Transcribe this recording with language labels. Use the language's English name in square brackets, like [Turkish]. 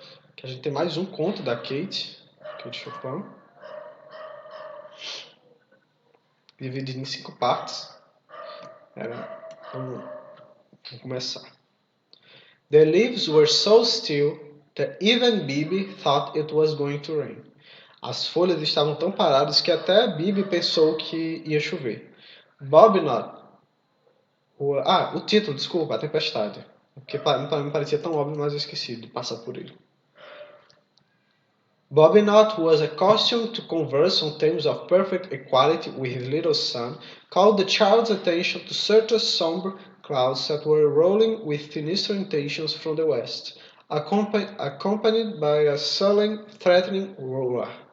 [Portuguese] Aqui a gente tem mais um conto da Kate Chopin, dividido em 5 partes. Vamos começar. [English] The leaves were so still that even Bibi thought it was going to rain. [Portuguese] As folhas estavam tão paradas que até Bibi pensou que ia chover. Bobnot. O título, desculpa, A Tempestade. Porque para mim parecia tão óbvio, mas eu esqueci de passar por ele. [English] Bobnot, who was accustomed to converse on terms of perfect equality with his little son, called the child's attention to certain somber clouds that were rolling with sinister intentions from the west, accompanied by a sullen, threatening roar.